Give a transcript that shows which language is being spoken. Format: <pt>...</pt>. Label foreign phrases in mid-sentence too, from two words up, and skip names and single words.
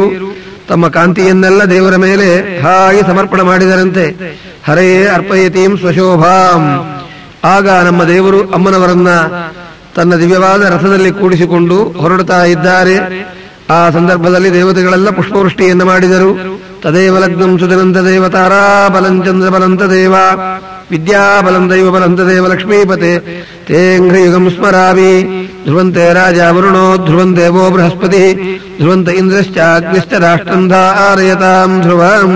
<kn>ತಮ್ಮ ಕಾಂತಿಯನ್ನೆಲ್ಲ ದೇವರ ಮೇಲೆ ಹಾಗೆ ಸಮರ್ಪಣೆ ಮಾಡಿದರಂತೆ.</kn> <sa>ಹರೇ ಅರ್ಪಯತೀಂ ಸ್ವಶೋಭಾಂ.</sa> <kn>ಆಗ ನಮ್ಮ ದೇವರು ಅಮ್ಮನವರನ್ನ ತನ್ನ ದಿವ್ಯವಾದ ರಥದಲ್ಲಿ ಕೂಡಿಸಿಕೊಂಡು ಹೊರಡುತ್ತಾ ಇದ್ದಾರೆ. ಆ ಸಂದರ್ಭದಲ್ಲಿ ದೇವತೆಗಳೆಲ್ಲ ಪುಷ್ಪವೃಷ್ಟಿಯನ್ನು ಮಾಡಿದರು.</kn> <sa>ತದೇವ ಲಗ್ನಂ ಸುದಿನಂತ ದೇವ ತಾರಾಬಲಂ ಚಂದ್ರಬಲಂತ ದೇವ ವಿದ್ಯಾಬಲಂ ದೈವ ಬಲಂತ ದೇವ ಲಕ್ಷ್ಮೀಪತೆ ತೇಂಘ್ರಯುಗಂ ಸ್ಮರಾಮಿ. ಧ್ರುವಂತೆ ರಾಜ ವರುಣೋ ಧ್ರುವಂ ದೇವೋ ಬೃಹಸ್ಪತಿ ಧ್ರುವಂತ ಇಂದ್ರಶ್ಚಾಗ್ನಿಶ್ಚ ರಾಷ್ಟ್ರಂ ಧಾರಯತಾಂ ಧ್ರುವಂ.</sa>